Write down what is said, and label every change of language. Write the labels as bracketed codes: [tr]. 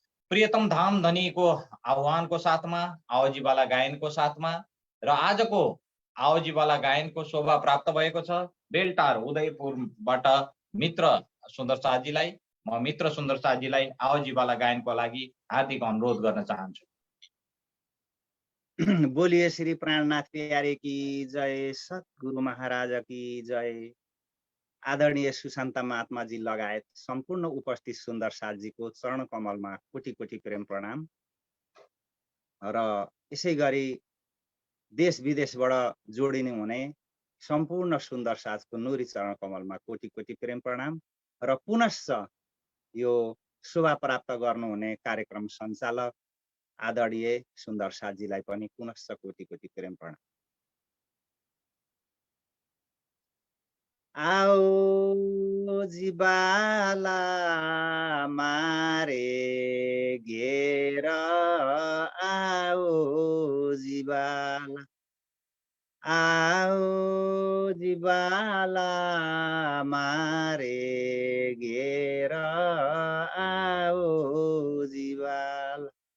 [ne] प्रियतम धाम धनीको आह्वानको साथमा आवजीवाला गायनको साथमा र आजको आवजीवाला गायनको शोभा प्राप्त भएको छ बेलटार उदयपुरबाट मित्र सुन्दर साथीलाई आवजीवाला गायनको लागि हार्दिक अनुरोध गर्न चाहन्छु। [hi] बोलिए श्री प्राणनाथ प्यारे की जय, सतगुरु महाराज की जय। [ne] आदरणीय सुशान्त महात्मा जी लगायत सम्पूर्ण उपस्थित सुन्दर साथजीको चरण कमलमा कोटी कोटी प्रेम प्रणाम र यसै गरी देश विदेशबाट जोडिने हुने सम्पूर्ण सुन्दर साथको नुरी चरण कमलमा कोटी कोटी प्रेम प्रणाम र पुनश्च यो शोभा प्राप्त गर्नुहुने कार्यक्रम सञ्चालक आदरणीय सुन्दर साथजीलाई पनि पुनश्च कोटी कोटी प्रेम प्रणाम। [gu] आओ जीवाला मारे घेर, आओ जीवाला, आओ जीवाला मारे घेर, आओ जीवाला।